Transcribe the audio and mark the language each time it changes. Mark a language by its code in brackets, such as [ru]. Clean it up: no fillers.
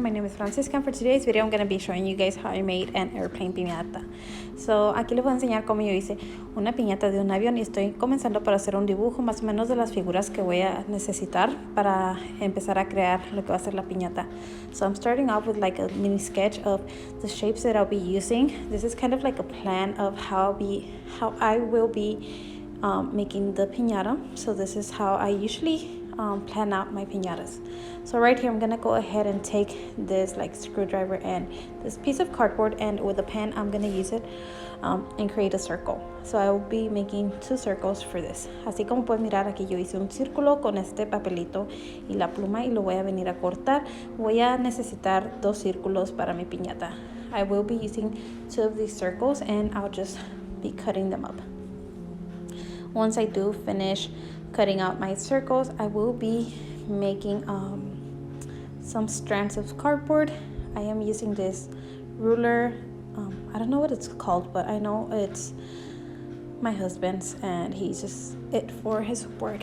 [en] My name is Francisca, and for today's video I'm going to be showing you guys how I made an airplane piñata. [es] So, aquí les voy a enseñar cómo yo hice una piñata de un avión y estoy comenzando para hacer un dibujo más o menos de las figuras que voy a necesitar para empezar a crear lo que va a ser la piñata. [en] So, I'm starting off with like a mini sketch of the shapes that I'll be using. This is kind of like a plan of how I will be making the piñata. So, this is how I usually plan out my piñatas. So right here I'm gonna go ahead and take this like screwdriver and this piece of cardboard, and with a pen I'm gonna use it and create a circle. So I will be making 2 circles for this. [es] Así como pueden mirar, aquí yo hice un círculo con este papelito y la pluma y lo voy a venir a cortar. Voy a necesitar 2 círculos para mi piñata. [en] I will be using 2 of these circles and I'll just be cutting them up. Once I do finish cutting out my circles, I will be making some strands of cardboard. I am using this ruler. I don't know what it's called, but I know it's my husband's and he uses it for his work.